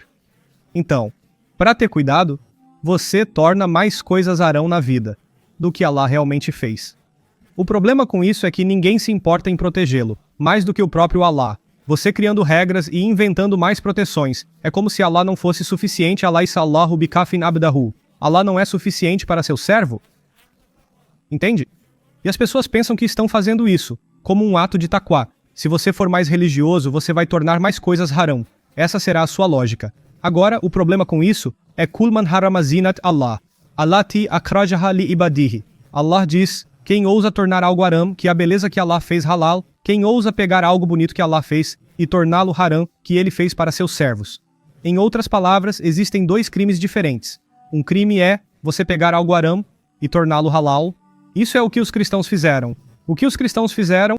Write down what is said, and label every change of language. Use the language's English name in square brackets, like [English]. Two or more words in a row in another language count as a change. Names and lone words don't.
[Portuguese] Então, para ter cuidado, você torna mais coisas haram na vida do que Allah realmente fez. O problema com isso é que ninguém se importa em protegê-lo, mais do que o próprio Allah. Você criando regras e inventando mais proteções. É como se Allah não fosse suficiente. [Arabic] أليس الله بكاف عبده. [Portuguese] Allah não é suficiente para seu servo? Entende? E as pessoas pensam que estão fazendo isso, como um ato de taqwa. Se você for mais religioso, você vai tornar mais coisas haram. Essa será a sua lógica. Agora, o problema com isso é [Arabic] قل من حرم زينة الله. التي أخرج لعباده. [Portuguese] Allah diz, quem ousa tornar algo haram, que a beleza que Allah fez halal, quem ousa pegar algo bonito que Allah fez e torná-lo haram, que ele fez para seus servos. Em outras palavras, existem dois crimes diferentes. Um crime é você pegar algo haram e torná-lo halal. Isso é o que os cristãos fizeram. O que os cristãos fizeram?